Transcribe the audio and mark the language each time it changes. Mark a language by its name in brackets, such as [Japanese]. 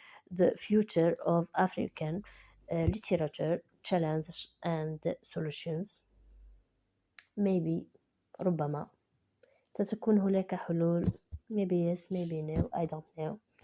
[English] The future of African literature challenges and solutions. [Arabic] Maybe ربما ستكون هناك حلول. [English] Maybe yes, maybe no, I don't know.